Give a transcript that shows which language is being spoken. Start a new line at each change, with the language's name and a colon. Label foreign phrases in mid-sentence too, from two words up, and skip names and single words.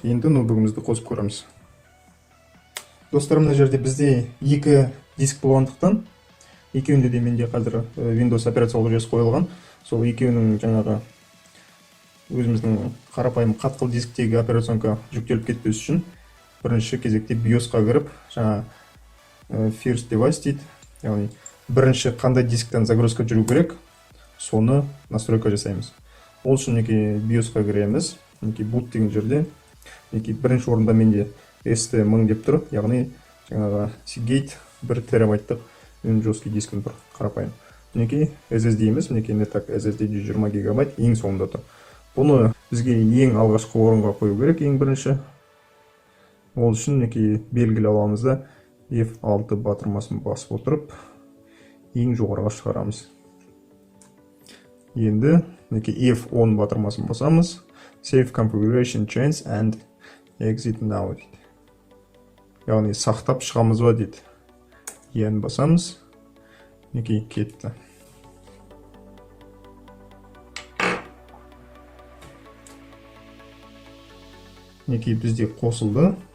Kazakh: Енді ноутбугімізді қосып көреміз. Достар, мына жерде бізде екі диск болғандықтан, екеуінде де менде қазір Windows операциялық жүйесі қойылған. Сол екеуінің жаңағы өзіміздің қарапайым қатқыл дисктегі операционка жүктеліп кетпес үшін бірінші кезекте BIOS-қа кіріп, жаңа
English: first device
Kazakh: дейді. Яғни бірінші қандай дисктен загрузка жүру керек, соны настройка жасаймыз. Ол үшін BIOS-қа кіреміз. Boot деген жерде бірінші орында менде ST1000 деп тұр, яғни жаңағы Seagate 1 терабайттық жесткий дискім тұр, қарапайым. SSD емес, SSD 120 гигабайт ең соңында тұр. Бұны бізге ең алғашқы орынға қою керек, ең бірінші. Ол үшін белгілі аламыз да F6 батырмасын басып отырып, ең жоғарыға шығарамыз. Енді F10 батырмасын басамыз.
English: Save configuration change and exit now дейді.
Kazakh: Яғни сақтап шығамыз ба дейді. Ең басамыз. Кетті. Бізде қосылды.